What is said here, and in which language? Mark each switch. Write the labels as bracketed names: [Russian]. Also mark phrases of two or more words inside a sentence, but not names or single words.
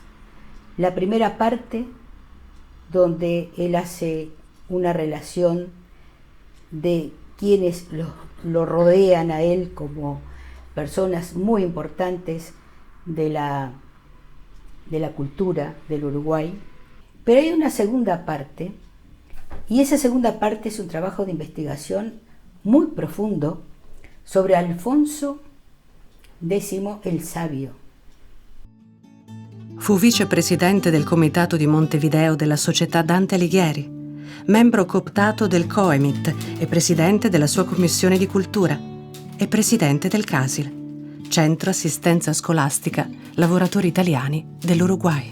[Spanish] La primera parte, donde él hace una relación de quienes lo rodean a él como personas muy importantes de la cultura del Uruguay. Pero hay una segunda parte, y esa segunda parte es un trabajo de investigación muy profundo sobre Alfonso X el Sabio. [Italian] Fu vicepresidente del comitato di Montevideo della Società Dante Alighieri, membro cooptato del COEMIT e presidente della sua commissione di cultura, e presidente del CASIL, Centro Assistenza Scolastica Lavoratori Italiani dell'Uruguay.